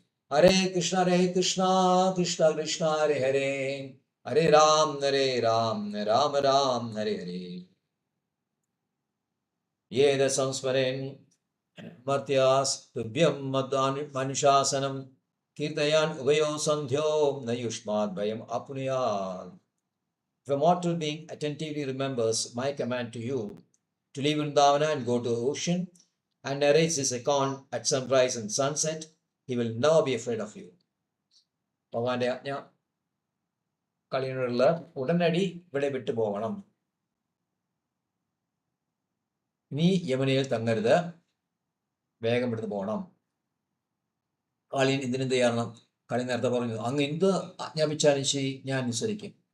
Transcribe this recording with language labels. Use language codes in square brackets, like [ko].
[sa] ഹരേ കൃഷ്ണ കൃഷ്ണ കൃഷ്ണ ഹരേ ഹരേ ഹരേ രാം രാമ ഹരേ ഹരേ. യേന സംസ്മരൻ മർത്യാസ് തുഭ്യം മനുശാസനം കീർത്തയാൻ ഉഭയോ സന്ധ്യോ നയുഷ്മാത് ഭയം അപ്നുയാത്. [en] If a mortal being attentively remembers my command to you to leave Vrindavana and go to the ocean and narrates his account at sunrise and sunset, he will never be afraid of you. [ml] ഭഗവാന്റെ ആജ്ഞ കളിയുള്ള ഉടനടി ഇവിടെ വിട്ടു പോകണം. നീ യമുനയിൽ തങ്ങരുത്, വേഗം എടുത്ത് പോകണം. കാളിയൻ ഇതിനെന്ത് ചെയ്യണം? കളി നേരത്തെ പറഞ്ഞു, അങ്ങ് എന്ത് ആജ്ഞാപിച്ചാലും ശരി ഞാൻ അനുസരിക്കും.